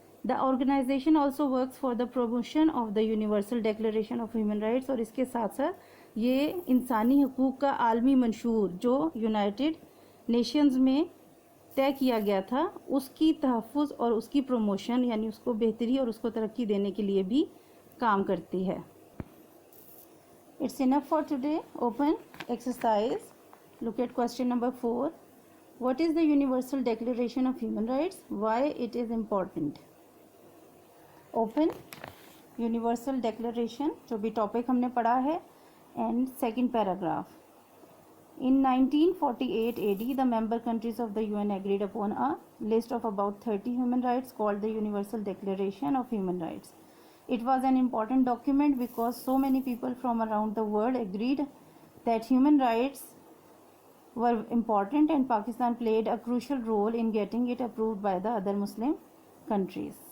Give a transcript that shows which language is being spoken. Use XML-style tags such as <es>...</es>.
<en>the organisation also works for the promotion of the universal declaration of human rights,</en> <ur>اور اس کے ساتھ ساتھ یہ انسانی حقوق کا عالمی منشور جو یونائٹڈ نیشنز میں طے کیا گیا تھا اس کی تحفظ اور اس کی پروموشن یعنی اس کو بہتری اور اس کو ترقی دینے کے لیے بھی کام کرتی ہے.</ur> <en>It's enough for today. Open exercise. Look at question number 4. What is the Universal Declaration of Human Rights? Why it is important? Open Universal Declaration,</en> <ur>جو بھی ٹاپک ہم نے پڑھا ہے,</ur> <en>and second paragraph. In 1948 AD, the member countries of the UN agreed upon a list of about 30 human rights called the Universal Declaration of Human Rights. It was an important document because so many people from around the world agreed that human rights were important, and Pakistan played a crucial role in getting it approved by the other Muslim countries.</en>